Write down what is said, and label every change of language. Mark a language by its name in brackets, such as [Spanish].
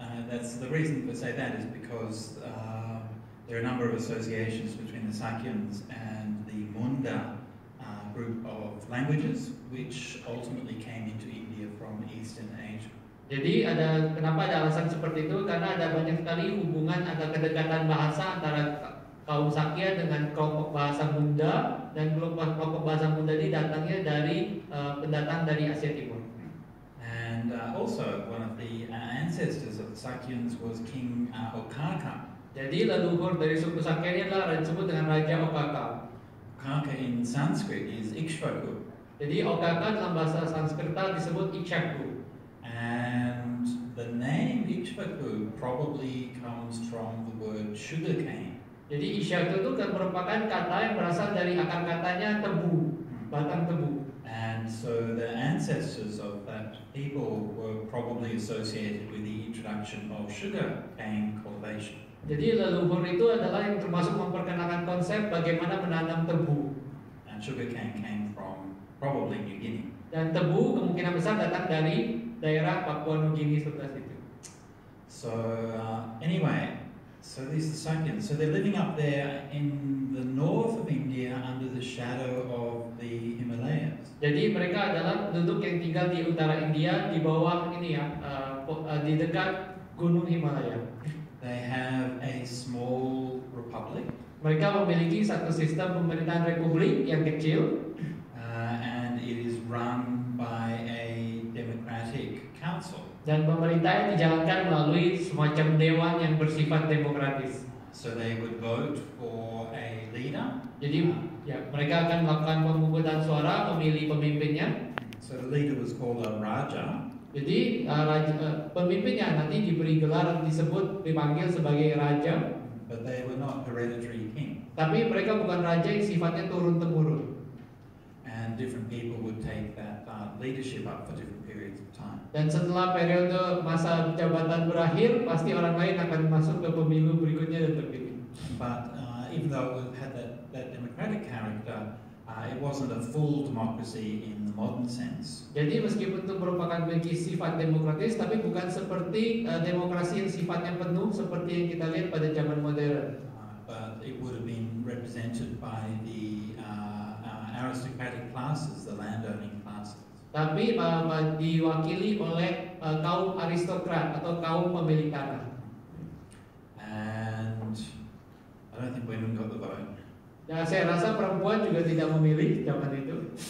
[English] That's the reason to say that is because there are a number of associations between the Sakyans and the Munda group of languages, which ultimately came into India from Eastern Asia. [Indonesian] Jadi kenapa ada alasan seperti itu? Karena ada banyak sekali hubungan atau kedekatan bahasa antara kaum Sakya dengan kelompok bahasa Munda, dan kelompok bahasa Munda ini datangnya dari pendatang dari Asia Timur. [English] And also one of the ancestors of the Sakyans was King Okaka. [Indonesian] Jadi leluhur dari suku Sakya ini adalah disebut dengan Raja Okaka. [English] Okaka in Sanskrit is Ikshvaku. [Indonesian] Jadi Okaka dalam bahasa Sanskerta disebut Ikshaku. [English] And the name Ikshvaku probably comes from the word sugarcane. [Indonesian] Jadi Ikshaku itu kan merupakan kata yang berasal dari akar katanya tebu, batang tebu. [English] And so the ancestors of that people were probably associated with the introduction of sugarcane cultivation. [Indonesian] Jadi leluhur itu adalah yang termasuk memperkenalkan konsep bagaimana menanam tebu. [English] And sugarcane came from probably New Guinea. [Indonesian] Dan tebu kemungkinan besar datang dari daerah Papua Nugini sebelah situ. [English] So anyway, so these are Sakyans. So they're living up there in the north of India under the shadow of the Himalayas. [Indonesian] Jadi mereka adalah penduduk yang tinggal di utara India di bawah ini ya, di dekat Gunung Himalaya. [English] They have a small republic. [Indonesian] Mereka memiliki satu sistem pemerintahan republik yang kecil, [English] and it is run by a democratic council. [Indonesian] dan pemerintahnya dijalankan melalui semacam dewan yang bersifat demokratis. [English] So they would vote for a leader. [Indonesian] Jadi ya mereka akan melakukan pemungutan suara memilih pemimpinnya. [English] So the leader was called a raja. [Indonesian] Jadi pemimpinnya nanti diberi gelar dipanggil sebagai raja. [English] But they were not hereditary king. [Indonesian] Tapi mereka bukan raja yang sifatnya turun temurun. [English] And different people would take that leadership up for different periods of time. [Indonesian] Dan setelah periode masa jabatan berakhir, pasti orang lain akan masuk ke pemilu berikutnya dan terpilih. [English] But even though it had that democratic character, it wasn't a full democracy in the modern sense. [Indonesian] Jadi meskipun itu merupakan memiliki sifat demokratis, tapi bukan seperti demokrasi yang sifatnya penuh seperti yang kita lihat pada zaman modern. [English] But it would have been represented by the aristocratic classes, the landowning classes. [Indonesian] Tapi diwakili oleh kaum aristokrat atau kaum pemilik tanah. [English] And I don't think women got the vote. [Indonesian] Nah, saya rasa perempuan juga tidak memilih zaman itu.